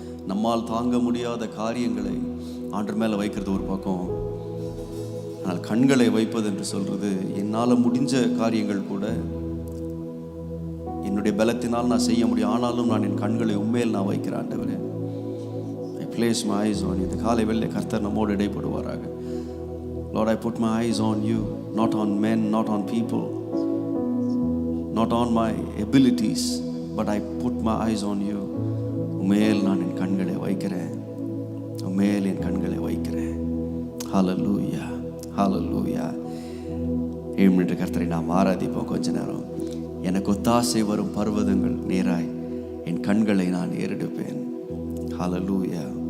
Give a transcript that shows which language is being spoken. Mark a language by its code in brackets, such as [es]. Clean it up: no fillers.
[ta] நம்மால் தாங்க முடியாத காரியங்களை ஆண்டவர் மேலே வைக்கிறது ஒரு பக்கம், ஆனால் கண்களை வைப்பது என்று சொல்றது, என்னால் முடிஞ்ச காரியங்கள் கூட என்னுடைய பலத்தினால் நான் செய்ய முடியும், ஆனாலும் நான் என் கண்களை உண்மையில் நான் வைக்கிறேன் ஆண்டவரே. [en] I place my eyes on you. [ta] இந்த காலை வேளையிலே கர்த்தர் நம்மோடு இடைப்படுவாராக. [en] Lord, I put my eyes on you, not on men, not on people, not on my abilities, but I put my eyes on you. [ta] உண்மையில் நான் என் கண்களை வைக்கிறேன், உண்மையில் என் கண்களை வைக்கிறேன். ஹல்லேலூயா, ஹல்லேலூயா. 7 மினிட் கர்த்தரை நாம் ஆராதிப்போம் கொஞ்ச நேரம். எனக்கு ஒத்தாசை வரும் பர்வதங்கள் நேராய் என் கண்களை நான் ஏறெடுப்பேன். ஹல்லேலூயா.